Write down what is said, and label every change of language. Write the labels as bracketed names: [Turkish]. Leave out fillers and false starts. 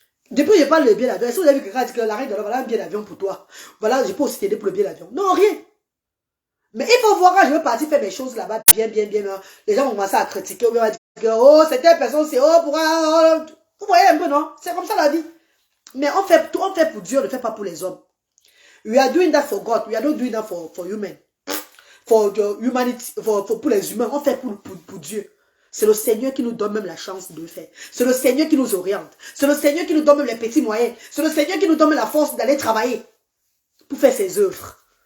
[French] Depuis que je parle de billet d'avion, est-ce que vous avez vu quelqu'un dit que la reine, voilà un billet d'avion pour toi? Voilà, je peux aussi t'aider pour le billet d'avion. Non, rien. Mais il faut voir quand je veux partir faire mes choses là-bas, bien. Les gens vont commencer à critiquer, on va dire que, oh, cette personne, c'est, oh, pourquoi, vous voyez un peu, non? C'est comme ça la vie. Mais on fait pour Dieu, on ne fait pas pour les hommes. [English] We are doing that for God, we are not doing that for human. For the humanity, [French] pour les humains, on fait pour Dieu. C'est le Seigneur qui nous donne même la chance de le faire. C'est le Seigneur qui nous oriente. C'est le Seigneur qui nous donne même les petits moyens. C'est le Seigneur qui nous donne même la force d'aller travailler pour faire ses œuvres.